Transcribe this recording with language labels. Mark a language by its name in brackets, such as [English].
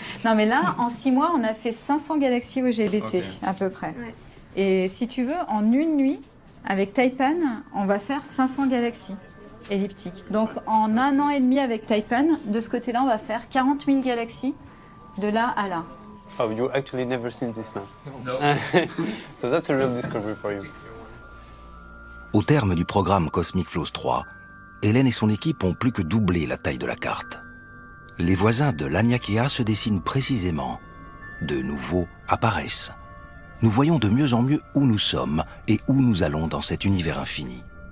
[French] Non, mais là, en 6 mois, on a fait 500 galaxies au GBT, à peu près. Ouais. Et si tu veux, en une nuit, Avec Taipan, on va faire 500 galaxies elliptiques. Donc en 1 an et demi avec Taipan, de ce côté-là, on va faire 40 000 galaxies de là à là. [English] Oh, you actually never seen this man. No. So that's a real discovery for you. [French] Au terme du programme Cosmic Flows 3, Hélène et son équipe ont plus que doublé la taille de la carte. Les voisins de Laniakea se dessinent précisément. De nouveaux apparaissent. Nous voyons de mieux en mieux où nous sommes et où nous allons dans cet univers infini.